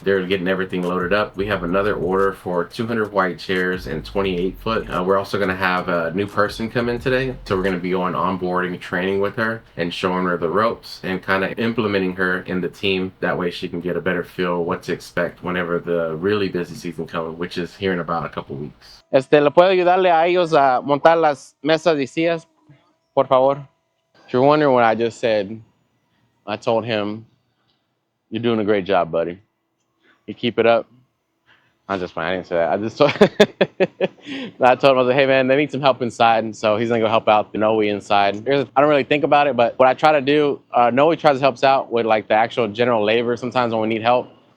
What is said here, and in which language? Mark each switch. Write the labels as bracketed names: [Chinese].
[English] They're getting everything loaded up. We have another order for 200 white chairs and 28 foot. We're also gonna have a new person come in today. So we're gonna be going onboarding training with her and showing her the ropes and kind of implementing her in the team. That way she can get a better feel what to expect whenever the really busy season comes, which is here in about a couple weeks. [Spanish] ¿Le puedo ayudarle a ellos a montar las mesas y sillas, por favor? [English] If you're wondering what I just said, I told him, "You're doing a great job, buddy. You keep it up." I'm just fine. I didn't say that. I just told, I told him, I was like, "Hey man, they need some help inside." And so he's gonna go help out the Noe inside. I don't really think about it, but what I try to do, Noe tries to help out with like the actual general labor sometimes when we need help.